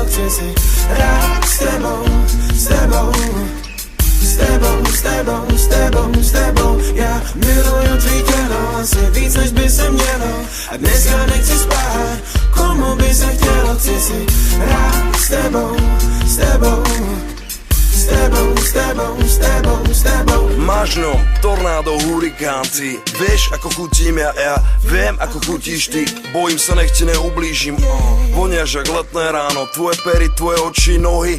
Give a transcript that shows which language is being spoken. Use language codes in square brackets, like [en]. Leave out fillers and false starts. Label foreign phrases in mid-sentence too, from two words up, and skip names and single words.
[cs] Chci si hrát s tebou, s tebou, s tebou, s tebou, s tebou, s tebou. Já miluju tvý tělo asi víc, než by se mělo. A dneska nechci spát, komu by se chtělo. Chci si hrát s tebou, s tebou, s tebou, s tebou, s tebou, s tebou. [sk] máš ňom tornádo, hurikán. Ty vieš ako chutím ja viem ako chutíš ty. Bojím sa, nech ti neublížim. Voniaš jak letné ráno, tvoje pery, tvoje oči, nohy.